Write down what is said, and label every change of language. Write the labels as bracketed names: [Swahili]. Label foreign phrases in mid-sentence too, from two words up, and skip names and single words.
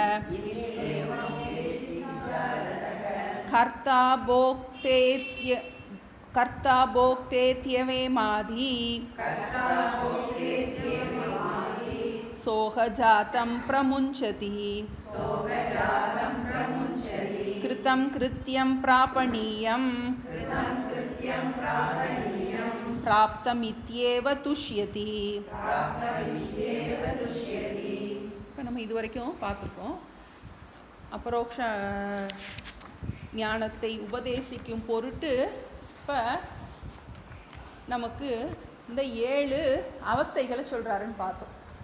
[Sanskrit] कर्ता भोक्तेत्यवेमादि सोहजातं प्रमुञ्चति। कृतं कृत्यं प्रापणीयं प्राप्तमित्येव तुष्यति। [Tamil] இப்போ நம்ம இது வரைக்கும் பார்த்துருக்கோம். அபரோக்ஷ ஞானத்தை உபதேசிக்கும் பொருட்டு இப்போ நமக்கு இந்த 7 அவஸ்தைகளை சொல்கிறாருன்னு பார்த்தோம்.